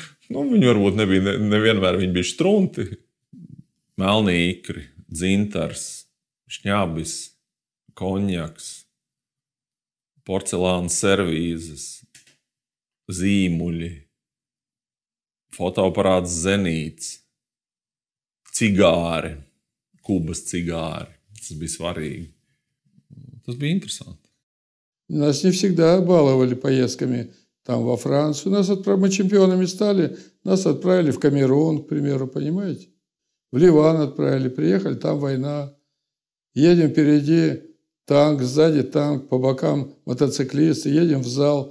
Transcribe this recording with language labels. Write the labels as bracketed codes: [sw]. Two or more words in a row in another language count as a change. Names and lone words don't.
[lv] Viņi varbūt nebija, nevienmēr viņi bija štrunti. Melni ikri, dzintars, šņabis, konjaks, porcelāna servīzes, zīmuļi, fotoaparāts Zenīts, cigāri, Kubas cigāri. Tas bija svarīgi. Tas bija интересанно. [ru] Нас не всегда баловали поездками там во Францию. Мы чемпионами стали, нас отправили в Камерун, к примеру, понимаете? В Ливан отправили, приехали, там война. Едем впереди танк, сзади танк, по бокам мотоциклисты, едем в зал.